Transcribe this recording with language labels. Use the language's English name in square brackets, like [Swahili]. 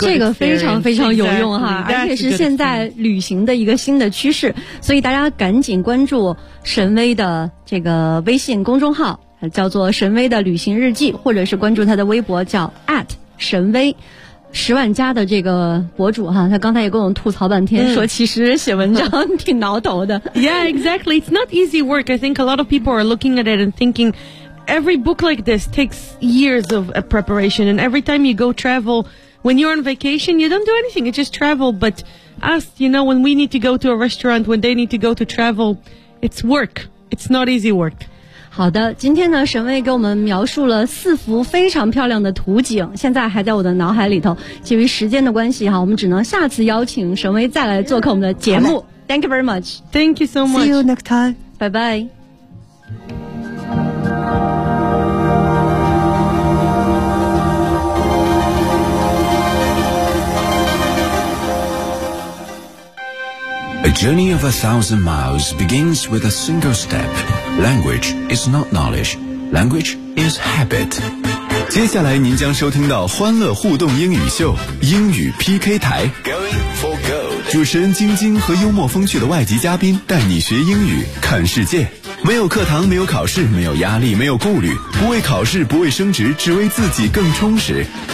[Chinese] 这个非常非常有用哈，而且是现在旅行的一个新的趋势，所以大家赶紧关注神威的这个微信公众号，叫做神威的旅行日记，或者是关注他的微博叫 at 神威十万加的这个博主哈，他刚才也跟我们吐槽半天，说其实写文章挺挠头的。 [English] Yeah, exactly. It's not easy work. I think a lot of people are looking at it and thinking every book like this takes years of preparation. And every time you go travel, when you're on vacation, you don't do anything. You just travel. But us, you know, when we need to go to a restaurant, when they need to go to travel, it's work. It's not easy work. [Chinese] 好的，今天呢神威给我们描述了四幅非常漂亮的图景，现在还在我的脑海里头，基于时间的关系哈，我们只能下次邀请神威再来做客我们的节目。 [English] Thank you very much. Thank you so much. See you next time. Bye bye. A journey of 1,000 miles begins with a single stepLanguage is not knowledge. Language is habit. [Chinese] 接下来您将收听到欢乐互动英语秀英语 PK 台 [English] Going for gold. [Chinese] 主持人晶晶和幽默风趣的外籍嘉宾带你学英语看世界，没有课堂，没有考试，没有压力，没有顾虑，不为考试，不为升职，只为自己更充实。